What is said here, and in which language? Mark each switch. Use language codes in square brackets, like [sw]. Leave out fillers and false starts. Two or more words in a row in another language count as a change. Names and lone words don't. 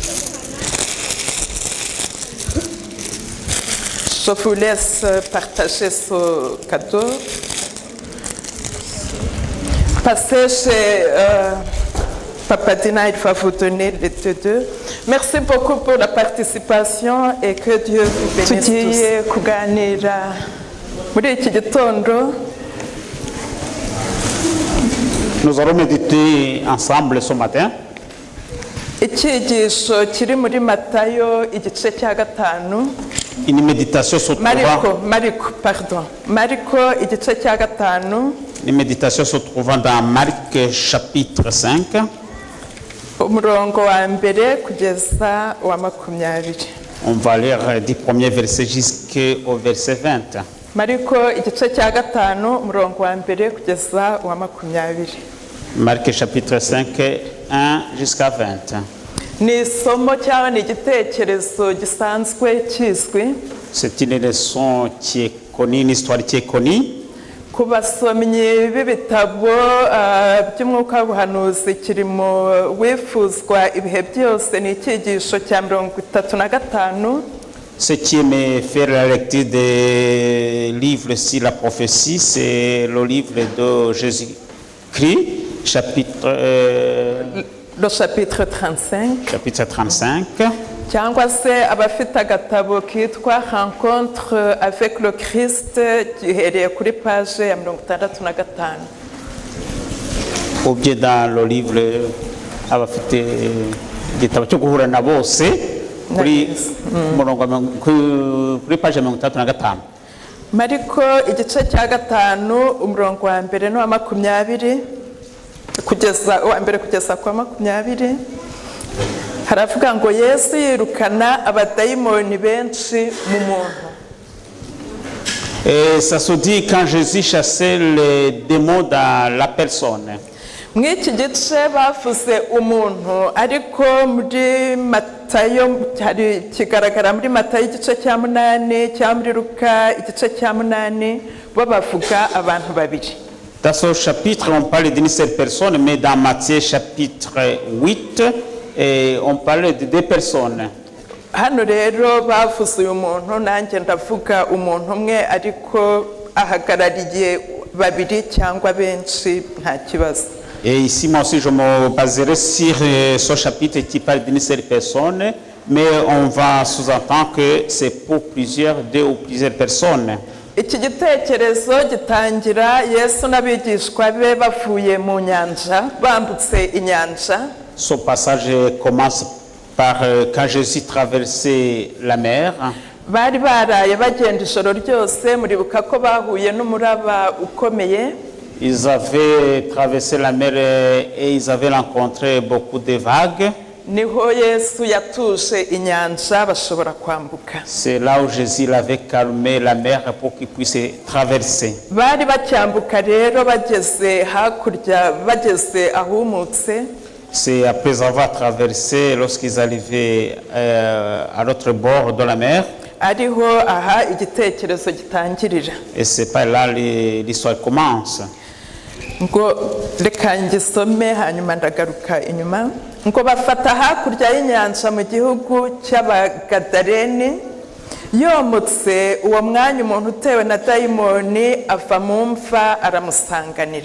[fr] Je vous laisse partager ce cadeau. Passez chez Papa Dina, il va vous donner les 2. Merci beaucoup pour la participation et que Dieu vous bénisse tous. [rw] Kuganira muri iki gitondo. [fr] Nous allons méditer ensemble ce matin. [rw] Icyigisho kiri muri Matayo igice cya 5. [fr] Une méditation se trouvant. [rw] Mariko igice cya 5. [fr] Une méditation se trouvant dans Marc chapitre 5. [rw] Umurongo wa mbere kugeza wa 20. [fr] On va lire du premier verset jusqu'au verset 20. [rw] Mariko igice cya 5 umurongo wa mbere kugeza wa 20. [fr] Marc chapitre 5, 1 jusqu'à 20. [rw] Ni isomo cyangwa ni igitekerezo gisanzwe kizwi. [fr] C'est une leçon qui est connue, une histoire qui est connue. [rw] Ku basomyi b'ibitabo by'umwuka w'ubuhanuzi kirimo wifuzwa ibihe byose ni icyigisho cya 35. [fr] Ce qui aime faire la lecture des livres sur la prophétie, c'est le livre de Jésus-Christ, le chapitre 35. Chapitre 35. [rw] Cyangwa se abafite agatabo kitwa Rencontre avec le Christ gihereye kuri page ya 65. ugiye [fr] dans le livre [rw] abafite igitabo cyo guhura na bose kuri page 35. Mariko igice cya 5 umurongo wa mbere no wa 20 kugeza uwa mbere kugeza kwa 20 haravuga ngo Yesu yirukana abadayimoni benshi mu muntu. [fr] Et ça se dit quand Jésus chassait les démons dans la personne. [rw] Mw'iki gice bavuze umuntu ariko muri Matayo hari kigaragara muri Matayo igice cya 8 cya muri Luka igice cya 8 bo bavuga abantu babiri. [fr] Dans ce chapitre on parle d'une seule personne, mais dans Matthieu chapitre 8 on parle de 2 personnes. [rw] Hano rero bavuze uyu muntu nanjye ndavuga umuntu umwe ariko ahagarariye babiri cyangwa benshi nta kibazo. [fr] Et ici moi aussi je me baserai sur ce chapitre qui parle d'une seule personne, mais on va sous-entendre que c'est pour plusieurs, 2 ou plusieurs personnes. [rw] Iki gitekerezo gitangira Yesu n'abigishwa be bavuye mu nyanja bambutse inyanja. [fr] Ce passage commence par quand Jésus traversait la mer. [rw] Bari baraye bagenda ijoro ryose muribuka ko bahuye n'umuraba ukomeye. [fr] Ils avaient traversé la mer et ils avaient rencontré beaucoup de vagues. [rw] Niho Yesu yatuje inyanja bashobora kwambuka. [fr] C'est là où Jésus avait calmé la mer pour qu'ils puissent traverser. [rw] Bari bacyambuka rero bageze hakurya bageze ahumutse. [fr] C'est après avoir traversé, lorsqu'ils arrivaient à l'autre bord de la mer. [rw] Ariho aha igitekerezo gitangirira. [fr] Et c'est pas là l'histoire commence. [rw] Ngo reka ngisome hanyuma ndagaruka inyuma. Ngo bafata hakurya y'inyanja mu gihugu cy'Abagadaleni. Yomutse uwo mwanya umuntu utewe na dayimoni ava mu mva aramusanganira.